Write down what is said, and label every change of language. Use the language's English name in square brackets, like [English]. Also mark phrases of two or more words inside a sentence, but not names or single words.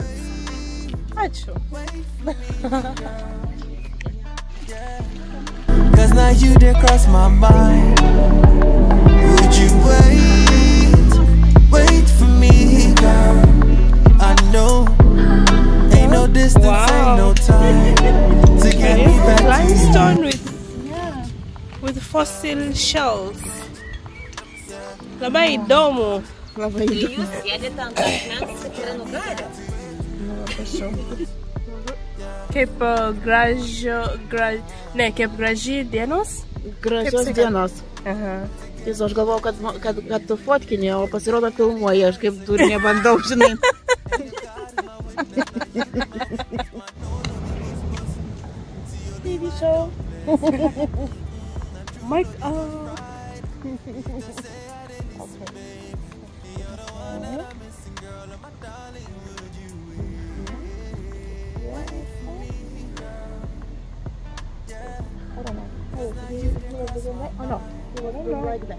[Lithuanian] Ačiū. [English] Cause now you did cross my mind. Would you wait for me, girl? I know, ain't no distance, ain't no time to get me back to you. Limestone with fossil shells. [Lithuanian] Labai įdomu. Jūs sėdite ant akmens ir nugarė. Kaip graži dienos? Gražios dienos. Aha. Tiesa, aš galvojau, kad tu fotkinė, o pasirodo filmuoji, aš kaip turinė bandau, žinai. [English] TV show. Mike, Oh no, he was right there.